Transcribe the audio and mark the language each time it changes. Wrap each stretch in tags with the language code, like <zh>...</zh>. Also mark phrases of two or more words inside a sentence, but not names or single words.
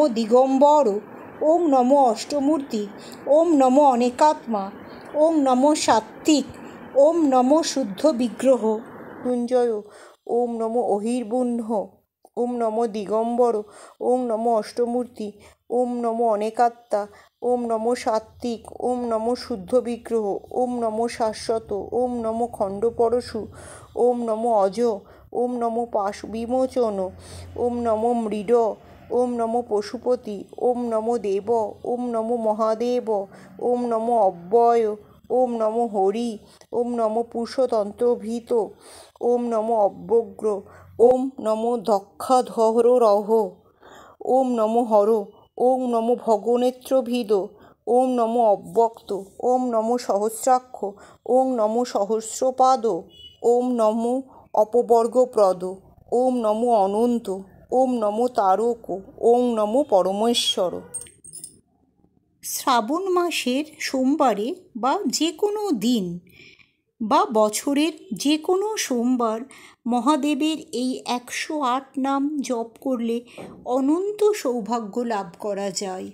<sa>দিগম্বর, ওম নমো অষ্টমূর্তি, ওম নমো অনেকাত্মা, ওম নমো সাত্ত্বিক, ওম নমো শুদ্ধ বিগ্রহ মৃত্যুঞ্জয়, ওম নমো অহির্বুদ্ধ, ওম নমো দিগম্বর, ওম নমো অষ্টমূর্তি, ওম নমো অনেকাত্মা, ওম নমো সাত্ত্বিক, ওম নমো শুদ্ধ বিগ্রহ, ওম নমো শাশ্বত, ওম নমো খণ্ডপরশু, ওম নমো অজ, ওম নমো পাশ বিমোচন, ওম নমো মৃড, ওম নমো পশুপতি, ওম নমো দেব, ওম নমো মহাদেব, ওম নমো অব্যয়, ওম নমো হরি, ওম নমো পুরুষতন্ত্রভীত, ওম নমো অব্যগ্র, ওম নমো দক্ষাধররহ, ওম নমো হর, ওম নমো ভগনেত্রভিদ, ওম নমো অব্যক্ত, ওম নমো সহস্রাক্ষ, ওম নমো সহস্রপাদ, ওম নমো অপবর্গপ্রদ, ওম নমো অনন্ত, ওম নমো তারক, ওম নমো পরমেশ্বর।</sa> <bn>শ্রাবণ মাসের সোমবারে বা যে কোনো দিন বা বছরের যে কোনো সোমবার মহাদেবের এই 108 নাম জপ করলে অনন্ত সৌভাগ্য লাভ করা যায়।</bn>